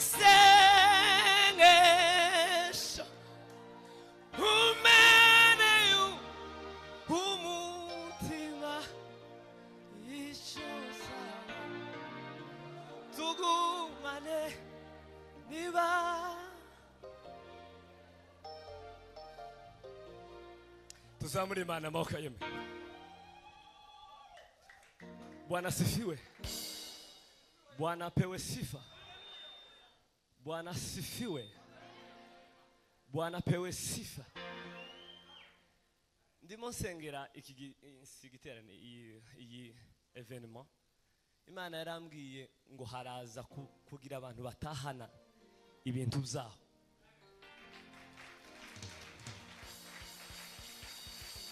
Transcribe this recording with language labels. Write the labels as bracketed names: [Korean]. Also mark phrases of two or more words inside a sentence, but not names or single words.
[Kinyarwanda] isengesho umutima icyo nsaba tugumane niba tuzamure Imana amaboko yemwe [Swahili] Bwana asifiwe Bwana apewe sifa Bwana asifiwe Bwana apewe sifa [Kinyarwanda] ndimo nsengera iki giterane iyi evenement Imana yarambwiye ngo haraza kugira abantu batahana ibintu byaho